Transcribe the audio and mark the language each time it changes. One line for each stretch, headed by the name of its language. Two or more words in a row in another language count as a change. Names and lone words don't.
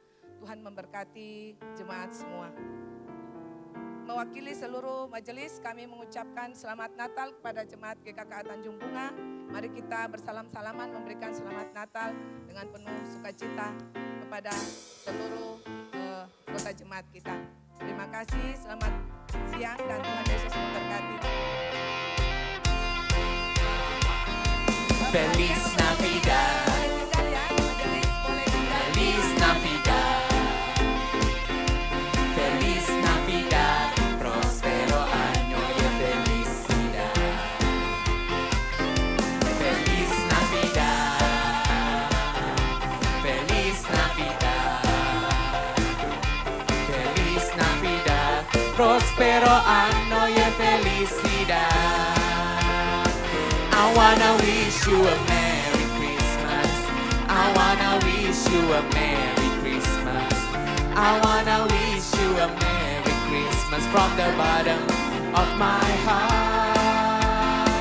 Indonesian: Tuhan memberkati jemaat semua. Mewakili seluruh majelis, kami mengucapkan selamat Natal kepada jemaat GKK Tanjung Bunga. Mari kita bersalam-salaman memberikan selamat Natal dengan penuh sukacita kepada seluruh anggota jemaat kita. Terima kasih, selamat siang dan Tuhan Yesus memberkati.
Spanish: Feliz Navidad. Feliz Navidad. Feliz Navidad. Prospero año y felicidad. Feliz Navidad. Feliz Navidad. Feliz Navidad. Prospero año y felicidad.
English: I wanna wish you a Merry Christmas. I wanna wish you a Merry Christmas. I wanna wish you a Merry Christmas from the bottom of my heart.